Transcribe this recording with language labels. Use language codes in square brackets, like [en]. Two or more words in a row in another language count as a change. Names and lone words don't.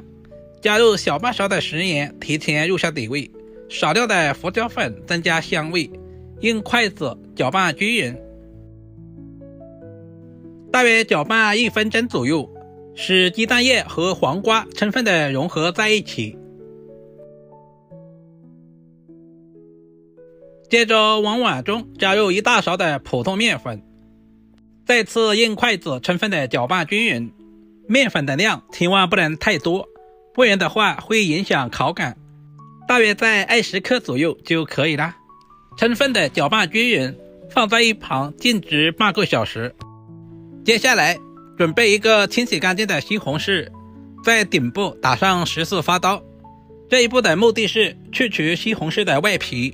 [zh] 加入小半勺的食鹽提前入下底味，少量的胡椒粉增加香味，用筷子攪拌均勻，大約攪拌1分鐘左右，使雞蛋液和黃瓜充分的融合在一起。接着往碗中加入1大勺的普通面粉，再次用筷子充分的攪拌均勻，面粉的量千萬不能太多，不然的話會影響口感，大約在20克左右就可以了。充分的攪拌均勻，放在一旁靜置半個小時。接下來準備一個清洗乾淨的西紅柿，在頂部打上14發刀，這一步的目的是去除西紅柿的外皮。